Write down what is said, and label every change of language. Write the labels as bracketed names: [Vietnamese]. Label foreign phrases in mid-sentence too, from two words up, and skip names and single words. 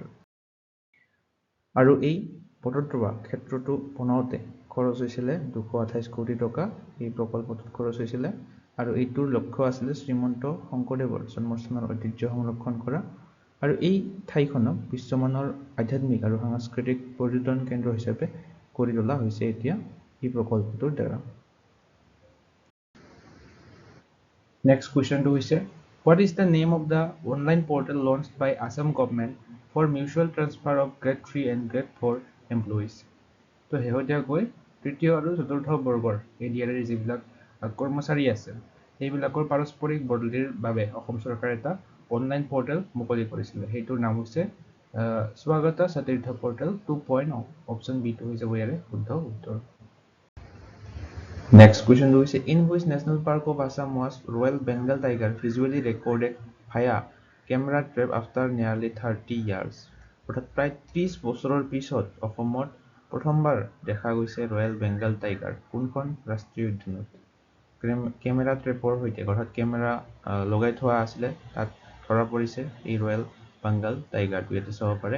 [Assamese] আৰু এই বটদ্ৰৱা ক্ষেত্ৰটো বনাওঁতে খৰচ হৈছিলে 228 কোটি টকা। এই প্ৰকল্পটোত খৰচ হৈছিলে আৰু এইটোৰ লক্ষ্য আছিলে শ্ৰীমন্ত শংকৰদেৱৰ জন্মস্থানৰ ঐতিহ্য সংৰক্ষণ কৰা আৰু এই ঠাইখনক বিশ্বমানৰ আধ্যাত্মিক আৰু সাংস্কৃতিক পৰ্যটন কেন্দ্ৰ হিচাপে কৰি তোলা হৈছে এতিয়া এই প্ৰকল্পটোৰ দ্বাৰা। [English] Next question to is what is the name of the online portal launched by Assam government for mutual transfer of grade 3 and grade 4 employees? [Assamese] তো শেহতীয়াকৈ তৃতীয় আৰু চতুৰ্থ বৰ্গৰ এডিআৰইৰ যিবিলাক কৰ্মচাৰী আছে সেইবিলাকৰ পাৰস্পৰিক বদলিৰ বাবে অসম চৰকাৰে এটা [English] online portal [Assamese] মুকলি কৰিছিলে। সেইটোৰ নাম হৈছে স্বাগতা সতীৰ্থ পৰ্টেল 2.0। [English] option B [Assamese] টো হৈ যাব ইয়াৰে শুদ্ধ উত্তৰ। [English] Next question is in which national park of Assam was Royal Bengal tiger visually recorded via camera trap after nearly 30 years? [Assamese] অৰ্থাৎ প্ৰায় 30 বছৰৰ পিছত অসমত প্ৰথমবাৰ দেখা গৈছে ৰয়েল বেংগল টাইগাৰ কোনখন ৰাষ্ট্ৰীয় উদ্যানত? [English] camera trap [Assamese] সৈতে অৰ্থাৎ কেমেৰা লগাই থোৱা আছিলে তাত ধৰা পৰিছে এই ৰয়েল বেংগল টাইগাৰটো ইয়াতে চাব পাৰে।